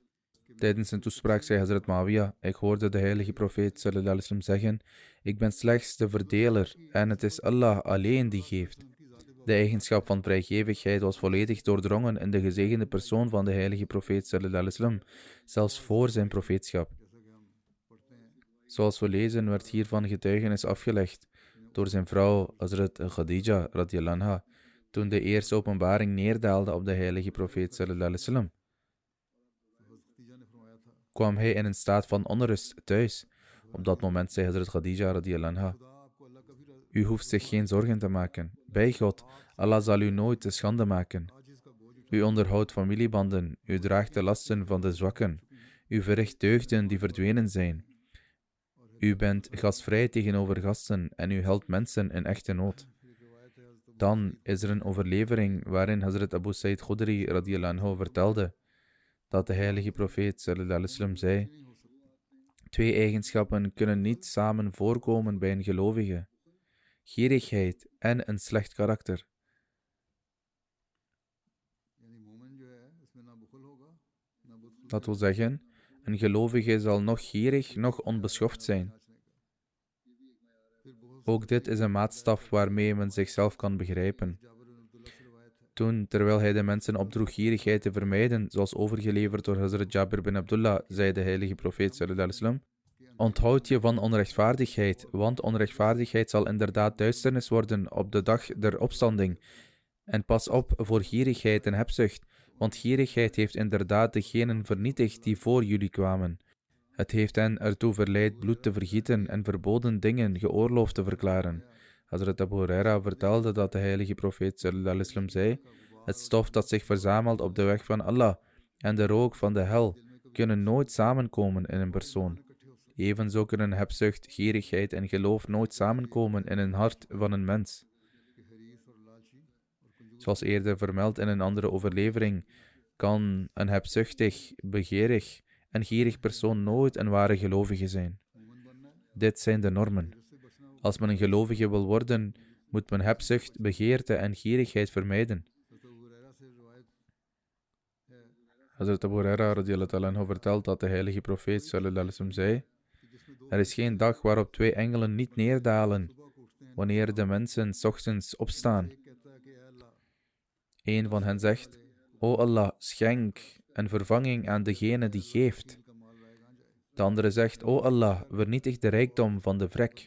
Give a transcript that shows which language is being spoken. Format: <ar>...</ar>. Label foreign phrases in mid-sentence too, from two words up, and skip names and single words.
<nl>Tijdens zijn toespraak zei Hazrat Muawiyah: ik hoorde de heilige profeet</nl> <ar>صلى الله عليه وسلم</ar> <nl>zeggen: ik ben slechts de verdeler en het is Allah alleen die geeft. De eigenschap van vrijgevigheid was volledig doordrongen in de gezegende persoon van de heilige profeet</nl> <ar>صلى الله عليه وسلم,</ar> <nl>zelfs voor zijn profeetschap. Zoals we lezen werd hiervan getuigenis afgelegd door zijn vrouw Hazrat Khadija</nl> <ar>رضي الله عنها,</ar> <nl>toen de eerste openbaring neerdaalde op de heilige profeet</nl> <ar>صلى الله عليه وسلم.</ar> <nl>Kwam hij in een staat van onrust thuis, Op dat moment zei Hazrat Khadija</nl> <ar>رضي الله عنها:</ar> <nl>u hoeft zich geen zorgen te maken. Bij God, Allah zal u nooit te schande maken. U onderhoudt familiebanden, u draagt de lasten van de zwakken, u verricht deugden die verdwenen zijn. U bent gastvrij tegenover gasten en u helpt mensen in echte nood. Dan is er een overlevering waarin Hazrat Abu Sa'id Khudri</nl> <ar>رضي الله عنه</ar> <nl>vertelde dat de heilige profeet</nl> <ar>صلى الله عليه وسلم</ar> <nl>zei: twee eigenschappen kunnen niet samen voorkomen bij een gelovige: gierigheid en een slecht karakter. Dat wil zeggen, een gelovige zal nog gierig, nog onbeschoft zijn. Ook dit is een maatstaf waarmee men zichzelf kan begrijpen. Toen, terwijl hij de mensen opdroeg gierigheid te vermijden, zoals overgeleverd door Hazrat Jabir bin Abdullah, zei de heilige profeet</nl> <ar>صلى الله عليه وسلم:</ar> <nl>onthoud je van onrechtvaardigheid, want onrechtvaardigheid zal inderdaad duisternis worden op de dag der opstanding. En pas op voor gierigheid en hebzucht, want gierigheid heeft inderdaad degenen vernietigd die voor jullie kwamen. Het heeft hen ertoe verleid bloed te vergieten en verboden dingen geoorloofd te verklaren. Hazrat Abu Huraira vertelde dat de heilige profeet</nl> <ar>صلى الله عليه وسلم</ar> <nl>zei: het stof dat zich verzamelt op de weg van Allah en de rook van de hel kunnen nooit samenkomen in een persoon. Evenzo kunnen hebzucht, gierigheid en geloof nooit samenkomen in een hart van een mens. Zoals eerder vermeld in een andere overlevering, kan een hebzuchtig, begeerig en gierig persoon nooit een ware gelovige zijn. Dit zijn de normen. Als men een gelovige wil worden, moet men hebzucht, begeerte en gierigheid vermijden. Hazrat Abu Huraira</nl> <ar>رضي الله عنه</ar> <nl>vertelt dat de heilige profeet</nl> <ar>صلى الله عليه وسلم</ar> <nl>zei: er is geen dag waarop twee engelen niet neerdalen wanneer de mensen 's ochtends opstaan. Een van hen zegt: O Allah, schenk een vervanging aan degene die geeft. De andere zegt: O Allah, vernietig de rijkdom van de vrek.</nl>